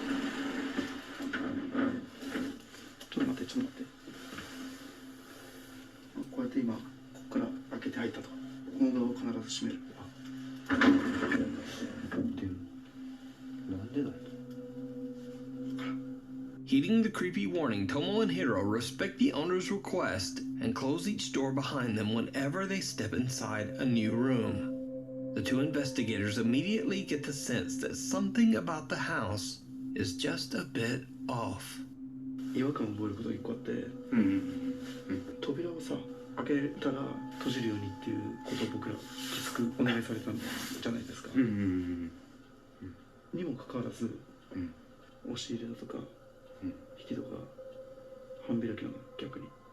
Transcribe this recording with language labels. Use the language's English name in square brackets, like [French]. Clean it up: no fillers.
[Japanese] ちょっと待って。こうやって今ここから開けて入ったと。このドアを必ず閉める。なんでだよ。 [English] Heeding the creepy warning, Tomo and Hiro respect the owner's request and close each door behind them whenever they step inside a new room. The 2 investigators immediately get the sense that something about the house is just a bit off. [Japanese] 違和感を覚えることが一個あって、扉をさ開けたら閉じるようにっていうことを僕らきつくお願いされたんじゃないですか。にもかかわらず、押し入れだとか、引きとか半開きなの逆に。